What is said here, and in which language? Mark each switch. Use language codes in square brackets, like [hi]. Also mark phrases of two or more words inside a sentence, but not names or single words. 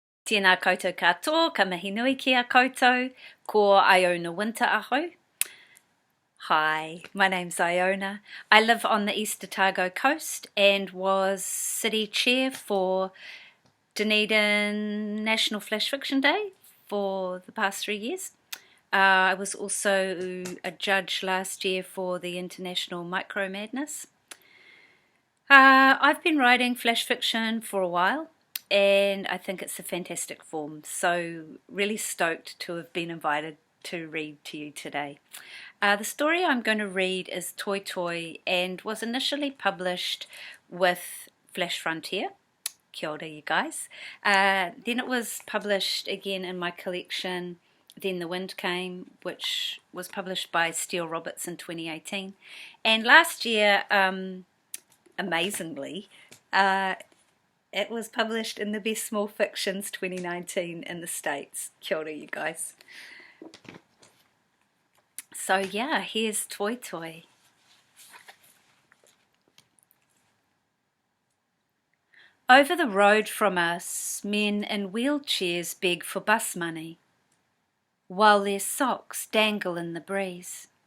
[mi] Tēnā koutou katoa, ka mihi nui ki a koutou, ko Iona Winter aho. [en] Hi, my name's Iona. I live on the East Otago coast and was city chair for Dunedin National Flash Fiction Day for the past 3 years. I was also a judge last year for the International Micro Madness. I've been writing flash fiction for a while, and I think it's a fantastic form, so really stoked to have been invited to read to you today. The story I'm going to read is Toi Toi and was initially published with Flash Frontier. [mi] Kia ora, [en] you guys. Then it was published again in my collection Then the Wind Came, which was published by Steele Roberts in 2018. And last year, amazingly, it was published in the Best Small Fictions 2019 in the States. [mi] Kia ora, [en] you guys. So yeah, here's Toi Toi. Over the road from us, men in wheelchairs beg for bus money, while their socks dangle in the breeze.